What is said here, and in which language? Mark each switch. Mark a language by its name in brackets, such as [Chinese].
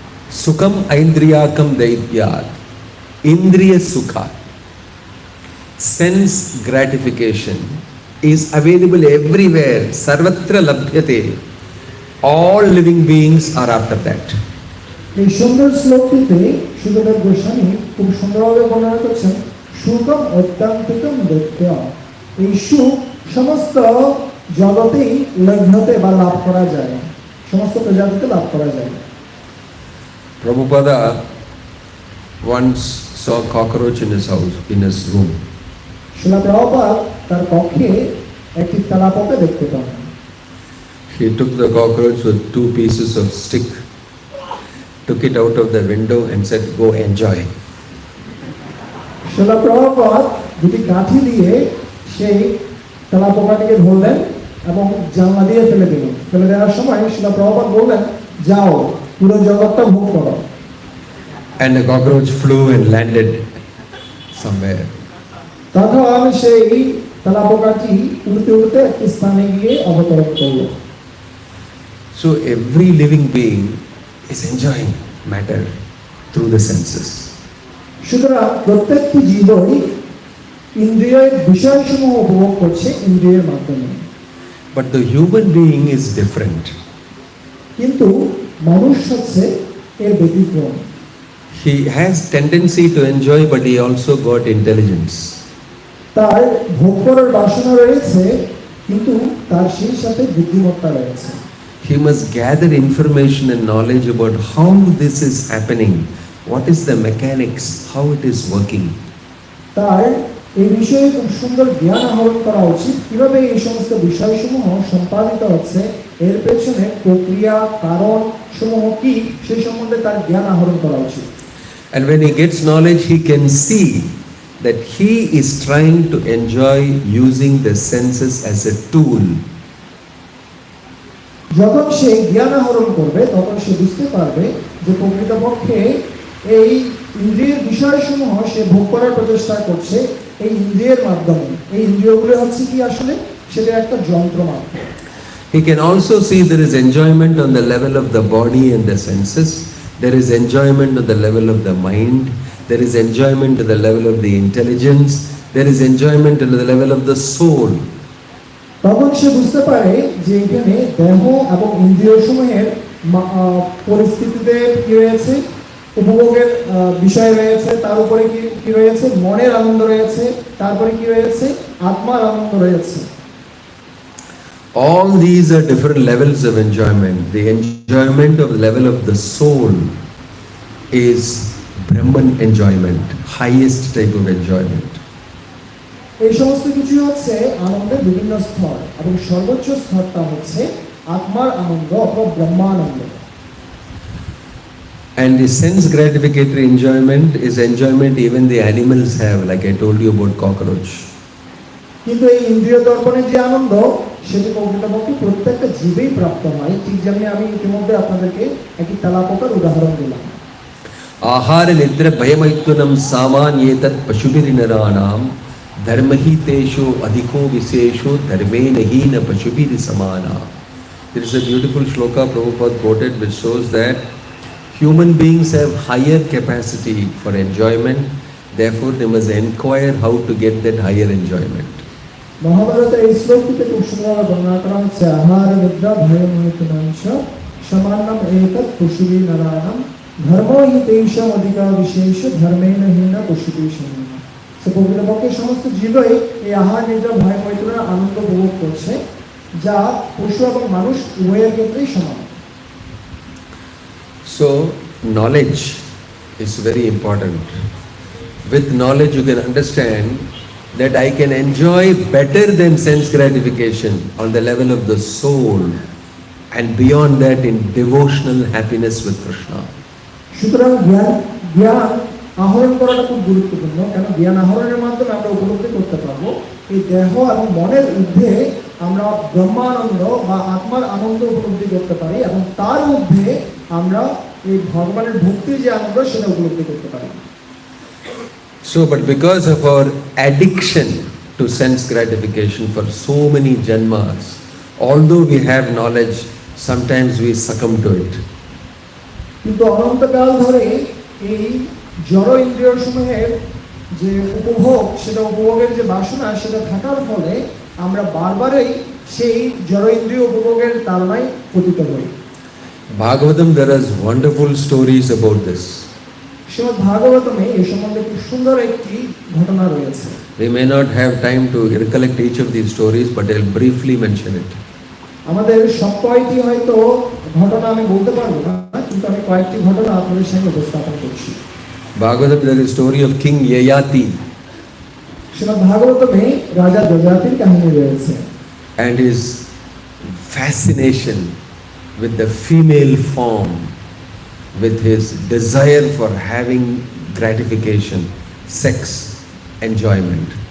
[Sanskrit] Sukham aindriyakam daityat. Indriya sukha, [English] sense gratification is available everywhere. [Sanskrit] Sarvatra labhyate. [English] All living beings are after that. [Bangla] এই সুন্দর শ্লোকটিতে সুখদেব গোস্বামী খুব সুন্দরভাবে বর্ণনা করছেন [Sanskrit] সুখম অত্যন্তিকম দৈত্য। [Bangla] এই সুখ সমস্ত জগতেই লভ্যতে বা লাভ করা যায়, সমস্ত প্রজাতিতে লাভ করা যায়। [English] Prabhupada once saw a cockroach in his house, in his room. [Bangla] শিলা প্রভুপাদ তার কক্ষে একটি তেলাপোকা দেখতে পান। [English] He took the cockroach with 2 pieces of stick, took it out of the window and said, "Go enjoy." [Bangla] শিলা প্রভুপাদ দুটি কাঠি দিয়ে সেই তেলাপোকাটিকে ধরলেন এবং জানলা দিয়ে ফেলে দিলেন। ফেলে দেওয়ার সময় শিলা প্রভুপাদ বললেন, যাও পুরো জগৎটা ভোগ করো। [English] And the cockroach flew and landed somewhere. [Bangla] তখন সেই তেলাপোকাটি উড়তে উড়তে একটি স্থানে গিয়ে অবতরণ করল। [English] So every living being is enjoying matter through the senses. [Bangla] সুতরাং প্রত্যেকটি জীবই ইন্দ্রিয়ের বিষয়সমূহ উপভোগ করছে ইন্দ্রিয়ের মাধ্যমে। [English] But the human being is different. [Bangla] কিন্তু মানুষ হচ্ছে এর ব্যতিক্রম। [English] He has tendency to enjoy, but he also got intelligence. [Bangla] তার ভোগ করার বাসনা রয়েছে, কিন্তু তার সেই সাথে বুদ্ধিমত্তা রয়েছে। [English] He must gather information and knowledge about how this is happening, what is the mechanics, how it is working. [Bangla] তার এই বিষয়ে খুব সুন্দর জ্ঞান আহরণ করা উচিত, কিভাবে এই সমস্ত বিষয়সমূহ সম্পাদিত হচ্ছে, এর পেছনে প্রক্রিয়া কারণ সমূহ কি, সেই সম্বন্ধে তার জ্ঞান আহরণ করা উচিত। [English] And when he gets knowledge, he can see that he is trying to enjoy using the senses as a tool. [Bangla] যখন সে জ্ঞান আহরণ করবে তখন সে বুঝতে পারবে যে প্রকৃতপক্ষে এই ইন্দ্রিয়ের বিষয়সমূহ সে ভোগ করার প্রচেষ্টা করছে এই ইন্দ্রিয়ের মাধ্যমে। এই ইন্দ্রিয়গুলো হচ্ছে কি আসলে সেটা একটা যন্ত্র মাত্র। [English] He can also see there is enjoyment on the level of the body and the senses. There is enjoyment on the level of the mind. There is enjoyment at the level of the intelligence. There is enjoyment at the level of the soul. [Bangla] তখন সে বুঝতে পারে যে এখানে দেহ এবং ইন্দ্রিয়সমূহের পরিস্থিতিতে কি রয়েছে, উপভোগের বিষয় রয়েছে, তার উপরে কি রয়েছে, মনের আনন্দ রয়েছে, তারপরে কি রয়েছে, আত্মার আনন্দ রয়েছে। [English] All these are different levels of enjoyment. The enjoyment of the level of the soul is Brahman enjoyment, highest type of enjoyment. [Bangla] এই সমস্ত কিছু হচ্ছে আনন্দের বিভিন্ন স্তর এবং সর্বোচ্চ স্তরটা হচ্ছে আত্মার আনন্দ অথবা ব্রহ্মানন্দ। [English] And the sense gratificatory enjoyment is enjoyment even the animals have, like I told you about cockroach. [Bangla] কিন্তু এই ইন্দ্রিয় দর্পণের যে আনন্দ সেটি প্রকৃতপক্ষে প্রত্যেকটা জীবেই প্রাপ্ত হয়, ঠিক যেমনি আমি ইতিমধ্যে আপনাদেরকে একটি তেলাপোকার উদাহরণ দিলাম। [Sanskrit] आहार निद्रा भयमैथुनम सामान्येतत् पशुभिर्नराणाम धर्महि तेषु अधिको विशेषो धर्मेण हीन पशुभिः समाना. [English] There is a beautiful shloka Prabhupada quoted which shows that human beings have higher capacity for enjoyment, therefore they must inquire how to get that higher enjoyment. [Bangla] মহাভারতে এই শ্লোকটিতে খুব সুন্দর বর্ণনা করা হচ্ছে, [Sanskrit] আহার নিদ্রা ভয়মৈথুনাংশ সমান্নম এতৎ পশুভিः নরাণাম ধর্মো হি তেষাং অধিকা বিশেষ ধর্মেণ হীন পশুভিः সমানা। [Bangla] প্রকৃতপক্ষে সমস্ত জীবই এই আহার নিদ্রা ভয় মৈথুনের আনন্দ উপভোগ করছে, যা পশু এবং মানুষ উভয়ের ক্ষেত্রেই সমান। [English] So knowledge is very important. With knowledge you can understand that I can enjoy better than sense gratification on the level of the soul and beyond that in devotional happiness with Krishna. [Bangla] সুতরাং জ্ঞান আহরণ করাটা খুব গুরুত্বপূর্ণ, কেন জ্ঞান আহরণের মাধ্যমে আমরা উপলব্ধি করতে পারবো এই দেহ এবং মনের ঊর্ধ্বে আমরা ব্রহ্মানন্দ বা আত্মার আনন্দ উপলব্ধি করতে পারি, এবং তার ঊর্ধ্বে আমরা এই ভগবানের ভক্তির যে আনন্দ সেটা উপলব্ধি করতে পারি। [English] So but because of our addiction to sense gratification for so many janmas, although we have knowledge, sometimes we succumb to it. [Bangla] কিন্তু অনন্তকাল ধরে এই জড় ইন্দ্রিয় সমূহের যে উপভোগ, সেটা উপভোগের যে বাসনা সেটা থাকার ফলে আমরা বারবারই সেই জড় ইন্দ্রিয় উপভোগের তাড়নায় পতিত হই। [English] Bhagavatam, there is wonderful stories about this. [Bangla] Shrimad ভাগবতমে এই সম্বন্ধে খুব সুন্দর একটি ঘটনা রয়েছে। [English] We may not have time to recollect each of these stories, but I'll briefly mention it. [Bangla] আমাদের সব কয়েকটি হয়তো ঘটনা আমি বলতে পারবো না, কিন্তু আমি কয়েকটি ঘটনা আপনাদের সামনে উপস্থাপন করছি। [English] Bhagavatam, there is a story of King Yayati [Bangla] Shrimad ভাগবতমে রাজা যযাতির কাহিনী রয়েছে, [English] and his fascination with the female form, with his desire for having gratification, sex, enjoyment.